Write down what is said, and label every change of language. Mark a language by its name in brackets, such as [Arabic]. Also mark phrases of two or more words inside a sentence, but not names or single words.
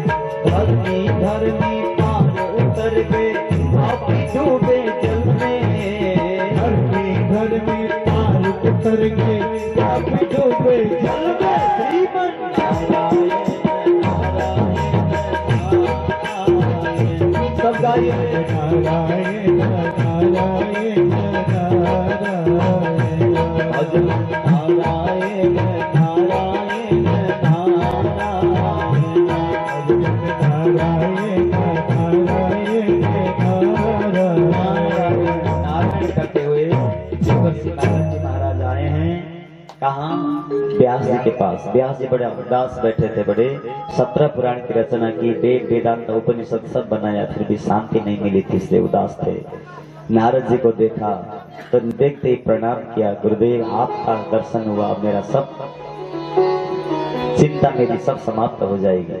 [Hindi] धरनी धरनी पार उतर गए आप डूबे जल में। धरनी धरनी पार उतर के आप डूबे जल में। श्रीमन नारायण नारायण सब गाइए। नारायण नारायण नारायण भजन नारायण नारायण नारायण नारायण नारायण नारायण करते हुए देवर्षि नारद जी महाराज आए हैं। कहाँ? व्यास जी के पास। व्यास जी बड़े उदास बैठे थे, बड़े 17 पुराण की रचना की, वेद वेदांत उपनिषद सब बनाया, फिर भी शांति नहीं मिली थी, इसलिए उदास थे। नारद जी को देखा तो देखते ही प्रणाम किया, गुरुदेव आपका दर्शन हुआ, मेरा सब चिंता मेरी सब समाप्त हो जाएगी।